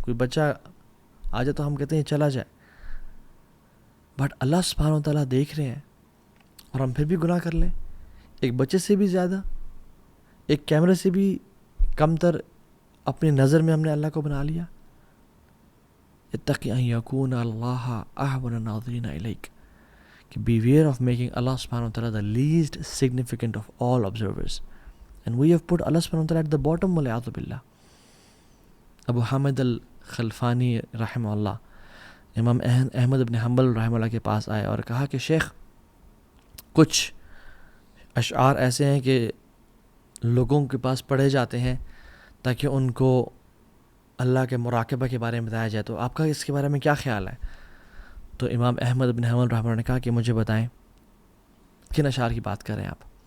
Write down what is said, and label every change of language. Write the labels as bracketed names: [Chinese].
[Urdu] کوئی بچہ آ جائے تو ہم کہتے ہیں چلا جائے، بٹ اللہ سبحانہ و تعالیٰ دیکھ رہے ہیں اور ہم پھر بھی گناہ کر لیں. ایک بچے سے بھی زیادہ، ایک کیمرے سے بھی کمتر اپنی نظر میں ہم نے اللہ کو بنا لیا. [Arabic] اتقی ان یکون اللہ اہون الناظرین الیک، [English] کہ beware of making Allah subhanahu wa ta'ala the least significant of all observers. And we have put Allah subhanahu wa ta'ala at the bottom, [Arabic] wal'iyadhu billah. [Urdu] ابو حامد الخلفانی رحمہ اللہ امام احمد بن حنبل رحمہ اللہ کے پاس آئے اور کہا کہ شیخ کچھ اشعار ایسے ہیں کہ لوگوں کے پاس پڑھے جاتے ہیں تاکہ ان کو اللہ کے مراقبہ کے بارے میں بتایا جائے، تو آپ کا اس کے بارے میں کیا خیال ہے؟ تو امام احمد بن حنبل رحمہ اللہ نے کہا کہ مجھے بتائیں کن اشعار کی بات کر رہے ہیں آپ.